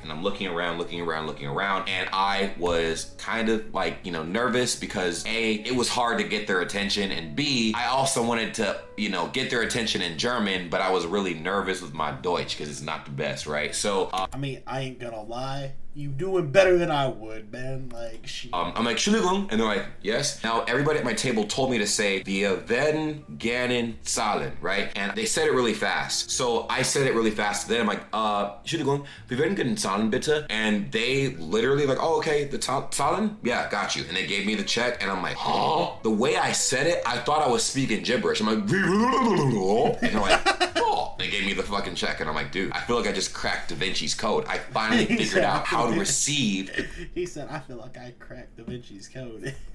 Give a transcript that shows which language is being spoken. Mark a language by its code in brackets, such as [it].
[en] And I'm looking around, and I was kind of like, nervous because A, it was hard to get their attention, and B, I also wanted to, get their attention in German, but I was really nervous with my Deutsch because it's not the best, right? So, I mean, I ain't gonna lie. You doing better than I would, man. Like, shit. I'm like, Entschuldigung, and they're like, yes. Now, everybody at my table told me to say, [de] wir werden gerne zahlen, [en] right? And they said it really fast. So I said it really fast. Then I'm like, [de] Entschuldigung, wir werden gerne zahlen, bitte. [en] And they literally like, oh, okay, the zahlen? Yeah, got you. And they gave me the check, and I'm like, huh? The way I said it, I thought I was speaking gibberish. I'm like, and they're like, oh. They gave me the fucking check, and I'm like, dude, I feel like I just cracked Da Vinci's code. I finally figured out how to receive. He said, I feel like I cracked Da Vinci's code.